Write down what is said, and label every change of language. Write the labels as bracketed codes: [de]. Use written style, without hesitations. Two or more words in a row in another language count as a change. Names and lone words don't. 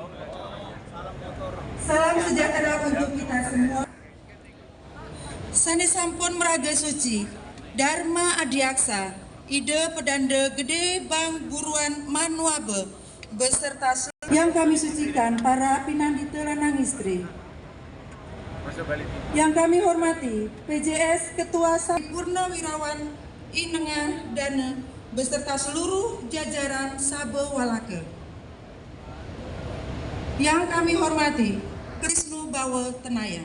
[id] Salam sejahtera untuk kita semua. [ban] Sanesampun meraga suci, [id] Dharma Adiaksa, Ide Pedanda Gede Bang Buruan Manuabe, beserta yang kami sucikan para [ban] pinandita lanang istri. [id] Yang kami hormati PJS Ketua Purnawirawan Inengah Dana beserta seluruh jajaran Sabe Walake. Yang kami hormati Krisnu Bawa Tenaya.